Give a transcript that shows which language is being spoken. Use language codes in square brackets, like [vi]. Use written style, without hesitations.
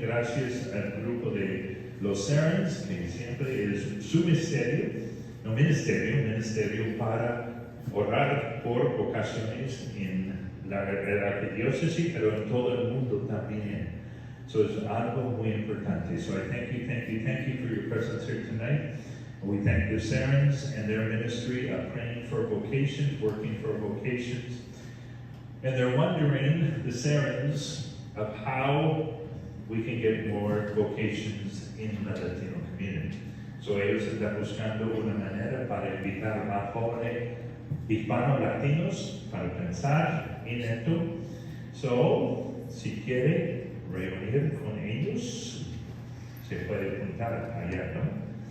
[es] Gracias al grupo de los Serens, que siempre es su ministerio para orar por vocaciones en la arquidiócesis, pero en todo el mundo también. So it's algo muy importante. [en] So I thank you for your presence here tonight. We thank the Serens and their ministry of praying for vocations, working for vocations. And they're wondering, the Serens, of how we can get more vocations in the Latino community. [es] So ellos están buscando una manera para invitar a más jóvenes hispanos latinos para pensar en esto. So, si quiere reunir con ellos, se puede juntar allá, ¿no?